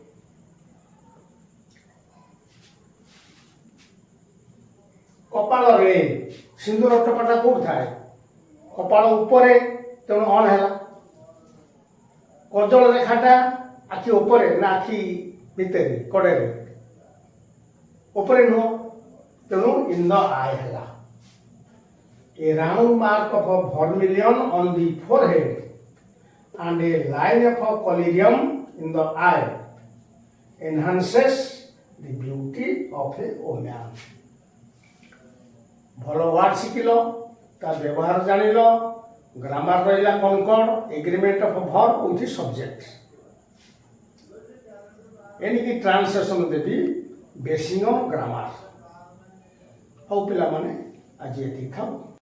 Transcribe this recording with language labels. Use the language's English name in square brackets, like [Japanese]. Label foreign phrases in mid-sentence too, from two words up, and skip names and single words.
[Odia] କପାଳରେ ସିନ୍ଦୁର ଟୋପାଟା କୋଉଠି ଥାଏ? କପାଳ ଉପରେ, ତେଣୁ ଅନ୍ ହେଲା। କଜଳ ରେଖାଟା ଆଖି ଉପରେ ନା ଆଖି ଭିତରେ କଡ଼ରେ ଉପରେ ନୁହଁ, ତେଣୁ [English] in the eye [Odia] ହେଲା। [English] A round mark of a vermilion on the forehead and a line of a collyrium in the eye enhances the beauty of a woman. [Odia] ଭଲ ୱାର୍ଡ ଶିଖିଲ, ତା ବ୍ୟବହାର ଜାଣିଲ, ଗ୍ରାମାର ରହିଲା କନକର୍ଡ, [English] agreement of verb with subject. [Odia] ଏଣିକି ଟ୍ରାନ୍ସଲେସନ୍ ଦେବି [English] basic grammar. [Odia] ହଉ ପିଲାମାନେ, ଆଜି ଏତିକି ଥାଉ।